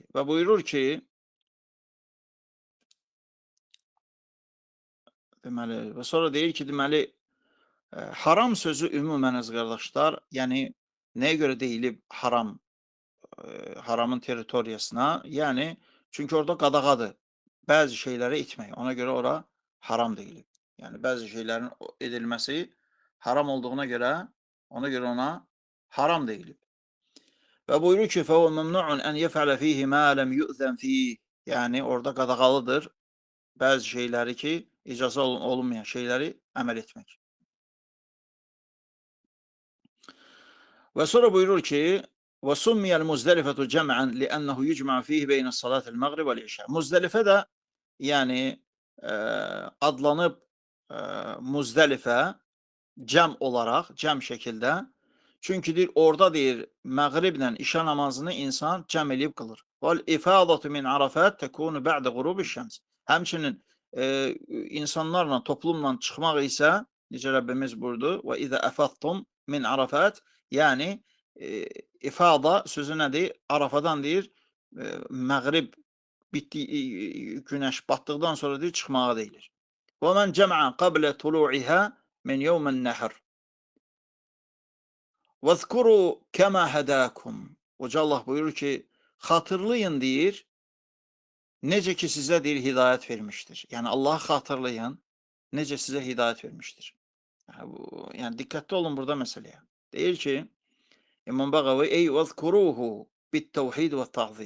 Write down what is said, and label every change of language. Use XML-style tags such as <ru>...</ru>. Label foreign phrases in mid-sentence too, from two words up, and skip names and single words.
<az>Və buyurur ki, deməli, və sonra deyir ki, deməli, haram sözü ümumən əziz qardaşlar, yəni nəyə görə deyilib haram, haramın territoriyasına? Yəni, çünki orada qadağadır bəzi şeyləri etmək. Ona görə ora haram deyilib. Yəni, bəzi şeylərin edilməsi haram olduğuna görə, ona görə ona haram deyilib. Və buyurur ki,</az> <ar>فَهُوَ مَمْنُعٌ أَنْ يَفْعَلَ فِيهِ مَا لَمْ يُؤْذَنْ فِيهِ.</ar> <az>Yəni, orada qadağalıdır bəzi şeyləri ki, icazə olunmayan şeyləri əməl etmək. Və sonra buyurur ki,</az> <ar>وَسُمِّيَ الْمُزْدَلِفَةُ جَمْعًا لِأَنَّهُ يُجْمَعُ فِيهِ بَيْنَ الصَّلَاةِ الْمَغْرِبِ وَالْعِشَاءِ.</ar> <az>Muzdəlifə də, yəni, adlanıb Muzdəlifə cəm olaraq, cəm şəkildə. Çünki deyir, orada deyir, məğriblə işə namazını insan cəm eləyib qılır.</az> <ar>وَالْاِفَاضَةُ مِنْ عَرَفَاتِ تَكُونُ بَعْدَ غُرُوبِ الشَّمْسِ.</ar> <az>Həmçinin insanlarla, toplumla çıxmaq isə, necə Rəbbimiz buyurdu,</az> <ar>وَإِذَا أَفَضْتُمْ مِنْ عَرَفَاتِ.</ar> <az>Yəni, ifada sözü nədir? Arafadan deyir, məğrib bitdi, günəş batdıqdan sonra deyir, çıxmağa deyilir.</az> <ar>وَمَنْ جَمْعَ قَبْلَ طُلُوعِهَا مِنْ يَوْمِ النَّحْرِ. وَذْكُرُوا كَمَا هَدَاكُمْ.</ar> <az>Uca Allah buyurur ki, xatırlayın deyir, necə ki sizə deyir, hidayət vermişdir. Yəni, Allahı xatırlayın, necə sizə hidayət vermişdir. Yəni, diqqətli olun burada məsələyə. Deyir ki, İmam Bağavi,</az> <ar>أي واذكروه بالتوحيد والتعظيم.</ar>